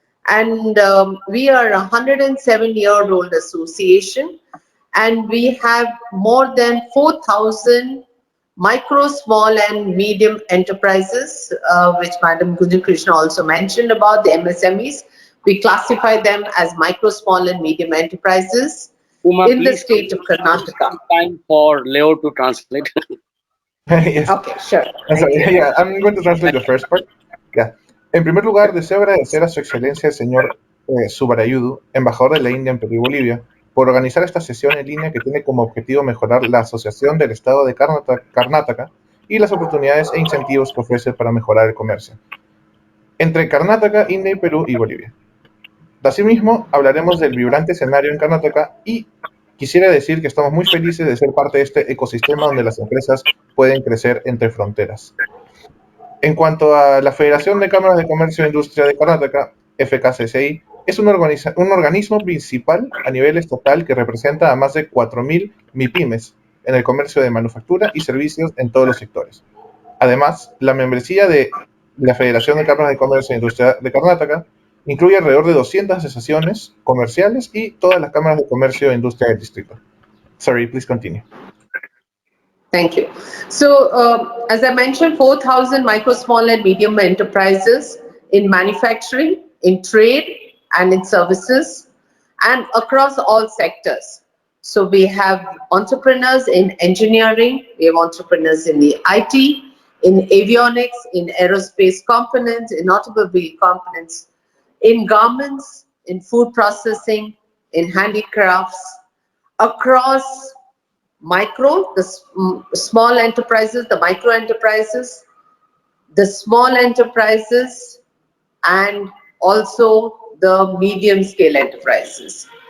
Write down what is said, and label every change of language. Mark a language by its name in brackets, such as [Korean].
[English] And we are a 107-year-old association, and we have more than 4,000 micro, small and medium enterprises, which Madam Gunjan Krishna also mentioned about the MSMEs. We classify them as micro, small and medium enterprises in the state of Karnataka. Time for Leo to translate. Yes. Okay, sure. Yeah, I'm going to translate the first part. Yeah. [Spanish] En primer lugar, deseo agradecer a su excelencia el señor Subarayudu, embajador de la India en Perú y Bolivia, por organizar esta sesión en línea que tiene como objetivo mejorar la asociación del Estado de Karnataka y las oportunidades e incentivos que ofrece para mejorar el comercio entre Karnataka, India, Perú y Bolivia. Asimismo, hablaremos del vibrante escenario en Karnataka y quisiera decir que estamos muy felices de ser parte de este ecosistema donde las empresas pueden crecer entre fronteras. En cuanto a la Federación de Cámaras de Comercio e Industria de Karnataka, FKCCI, es un organismo principal a nivel estatal que representa a más de 4.000 MIPYMES en el comercio de manufactura y servicios en todos los sectores. Además, la membresía de la Federación de Cámaras de Comercio e Industria de Karnataka incluye alrededor de 200 asociaciones comerciales y todas las cámaras de comercio e industria del distrito. [English] Sorry, please continue. Thank you. So, as I mentioned, 4,000 micro, small and medium enterprises in manufacturing, in trade and in services, and across all sectors. So we have entrepreneurs in engineering, we have entrepreneurs in the IT, in avionics, in aerospace components, in automobile components, in garments, in food processing, in handicrafts, across micro, the small enterprises, the micro enterprises, the small enterprises, and also the medium scale enterprises.